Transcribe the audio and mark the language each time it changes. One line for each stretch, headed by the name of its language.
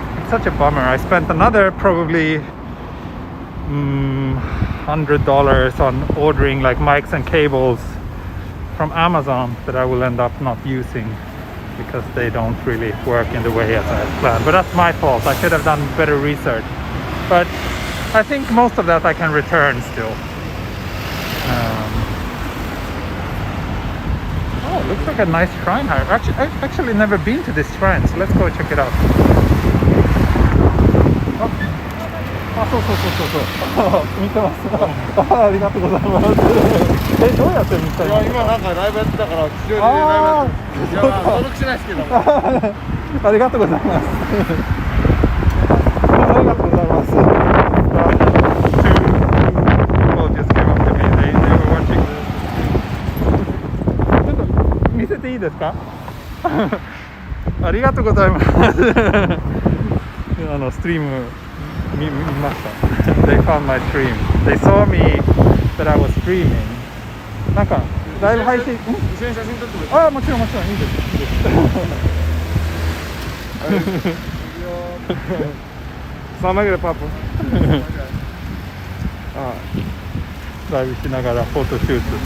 English: such a bummer. I spent another probably $100 on ordering like mics and cables from Amazon that I will end up not using because they don't really work in the way as I had planned. But that's my fault. I should have done better research. But I think most of that I can return still. Oh, looks like a nice shrine here. I've actually never been to this shrine, so let's go check it out.
Japanese: Oh,そうそうそうそうそう見てます。ありがとうございます。どうやって見たの？いや、今なんかライブやってたから、吉祥寺でライブやって。いや、登録しないですけど。ありがとうございます。ありがとうございます。
English: Two people just came up to me. They were watching.
Japanese: ちょっと見せていいですか？ありがとうございます。ストリーム。見ました。
English: They found my stream. They saw me that I was streaming.
Japanese: なんかライブ配信。一緒に写真撮ってもいい？ああ、もちろんもちろんいいです。さあ、投げるパパ。ライブしながらフォトシュート。